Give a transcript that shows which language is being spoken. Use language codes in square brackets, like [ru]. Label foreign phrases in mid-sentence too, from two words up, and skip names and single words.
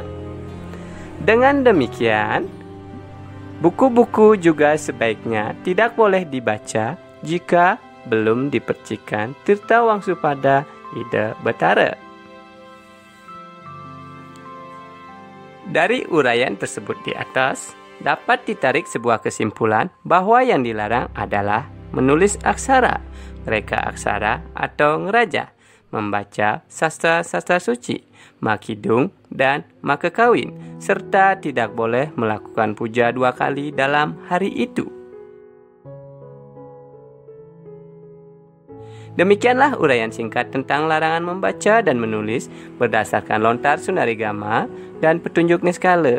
[id] Dengan demikian, buku-buku juga sebaiknya tidak boleh dibaca jika belum dipercikan Tirta Wangsupada Ida Bathara. Dari uraian tersebut di atas, dapat ditarik sebuah kesimpulan bahwa yang dilarang adalah menulis aksara, reka aksara atau ngeraja, membaca sastra-sastra suci, makidung dan makekawin, serta tidak boleh melakukan puja 2 kali dalam hari itu. Demikianlah uraian singkat tentang larangan membaca dan menulis berdasarkan Lontar Sunarigama dan petunjuk Niskala.